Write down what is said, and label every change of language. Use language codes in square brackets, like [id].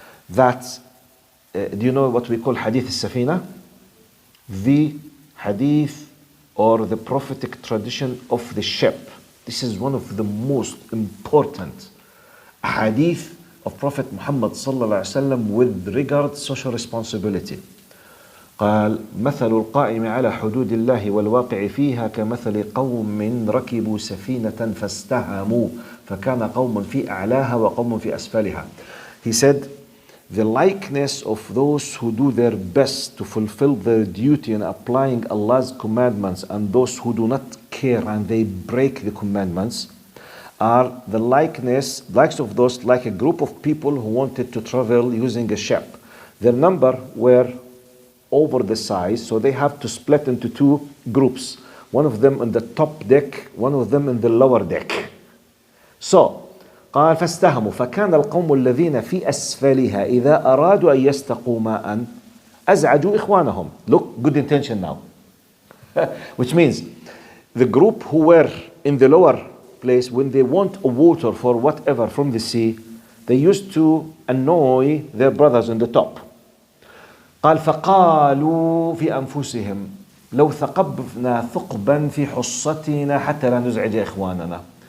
[en] That, do you know what we call hadith al-safina? The hadith or the prophetic tradition of the ship. This is one of the most important hadith of Prophet Muhammad sallallahu alaihi wasallam with regard to social responsibility. [ar] قال مثل القائم على حدود الله والواقع فيها كمثل قوم ركبوا سفينة فاستهموا فكان قوم في أعلاها وقوم في أسفلها. [en] He said, the likeness of those who do their best to fulfill their duty in applying Allah's commandments and those who do not care and they break the commandments are the likes of those like a group of people who wanted to travel using a ship. Their number were over the size, so they have to split into two groups. One of them on the top deck, one of them in the lower deck. [ar] So, قال فاستهموا فكان القوم الذين في أسفلها إذا أرادوا أن يستقوا ماء أزعجوا إخوانهم. [en] Look, good intention now. Which means the group who were in the lower place, when they want a water for whatever from the sea, they used to annoy their brothers in the top. [ar] قال فقالوا في أنفسهم لو ثقبنا ثقبا في حصتنا حتى لا نزعج إخواننا.